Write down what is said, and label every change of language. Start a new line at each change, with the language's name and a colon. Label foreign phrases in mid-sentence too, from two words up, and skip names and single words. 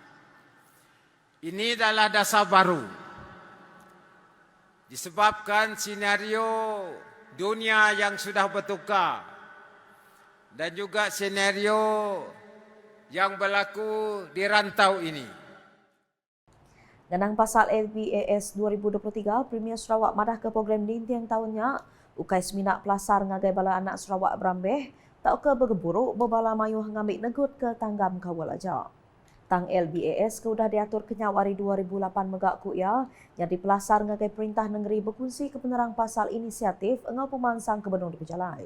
Malay: Ini adalah dasar baru. Disebabkan senario dunia yang sudah bertukar dan juga senario yang berlaku di rantau ini.
Iban: Ganang pasal LBAS 2023, Premier Sarawak madah ke program dintiang tahunnya, ukai seminak pelasar ngagai bala anak Sarawak berambeh, tak ke bergeburuk berbala mayuh ngambil negut ke tanggam kawal aja. Tang LBAS ke udah diatur kenyawari 2008 megak ku ia, jadi pelasar ngagai perintah negeri berkunci ke penerang pasal inisiatif engau pemansang ke benung di Pejalai.